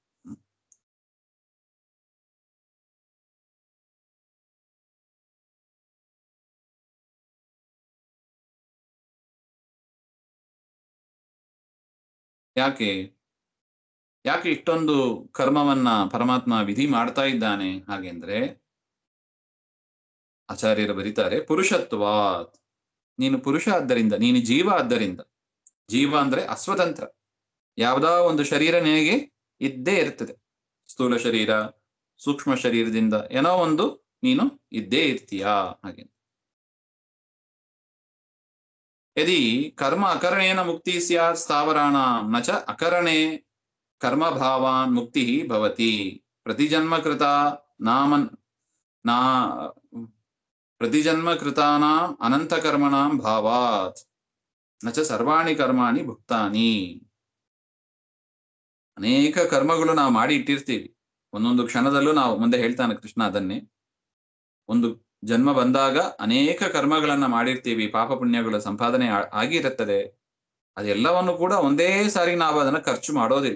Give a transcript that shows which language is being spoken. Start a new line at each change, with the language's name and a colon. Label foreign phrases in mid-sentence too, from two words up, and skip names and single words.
Kannada: ಯಾಕೆ ಯಾಕೆ ಇಷ್ಟೊಂದು ಕರ್ಮವನ್ನ ಪರಮಾತ್ಮ ವಿಧಿ ಮಾಡ್ತಾ ಇದ್ದಾನೆ ಹಾಗೆಂದ್ರೆ, ಆಚಾರ್ಯರು ಬರೀತಾರೆ, ಪುರುಷತ್ವಾತ್. ನೀನು ಪುರುಷ ಆದ್ದರಿಂದ, ನೀನು ಜೀವ ಆದ್ದರಿಂದ. ಜೀವ ಅಂದ್ರೆ ಅಸ್ವತಂತ್ರ. ಯಾವುದೋ ಒಂದು ಶರೀರ ನಿನಗೆ ಇದ್ದೇ ಇರ್ತದೆ. ಸ್ಥೂಲ ಶರೀರ, ಸೂಕ್ಷ್ಮ ಶರೀರದಿಂದ ಏನೋ ಒಂದು ನೀನು ಇದ್ದೇ ಇರ್ತೀಯಾ ಹಾಗೆ.
Sanskrit: ಯದಿ ಕರ್ಮ ಅಕರಣೇನ ಮುಕ್ತಿ ಸ್ಯಾತ್ ಸ್ಥಾವರಾಣಾಂ ನ ಚ ಅಕರಣೆ ಕರ್ಮ ಭಾವಾನ್ ಮುಕ್ತಿ ಭವತಿ. ಪ್ರತಿಜನ್ಮ ಕೃತ ನಾಮನ್ ನಾ ಪ್ರತಿಜನ್ಮ ಕೃತಾನಾಂ ಅನಂತ ಕರ್ಮಣಾಂ ಭಾವಾತ್ ನ ಚ ಸರ್ವಾಣಿ ಕರ್ಮಾಣಿ ಭುಕ್ತಾನಿ.
Kannada: ಅನೇಕ ಕರ್ಮಗಳು ನಾವು ಮಾಡಿ ಇಟ್ಟಿರ್ತೀವಿ. ಒಂದೊಂದು ಕ್ಷಣದಲ್ಲೂ ನಾವು, ಮುಂದೆ ಹೇಳ್ತಾನೆ ಕೃಷ್ಣ ಅದನ್ನೇ, ಒಂದು ಜನ್ಮ ಬಂದಾಗ ಅನೇಕ ಕರ್ಮಗಳನ್ನ ಮಾಡಿರ್ತೀವಿ, ಪಾಪ ಪುಣ್ಯಗಳ ಸಂಪಾದನೆ ಆಗಿರುತ್ತದೆ. ಅದೆಲ್ಲವನ್ನು ಕೂಡ ಒಂದೇ ಸಾರಿ ನಾವು ಅದನ್ನ ಖರ್ಚು ಮಾಡೋದಿಲ್ಲ.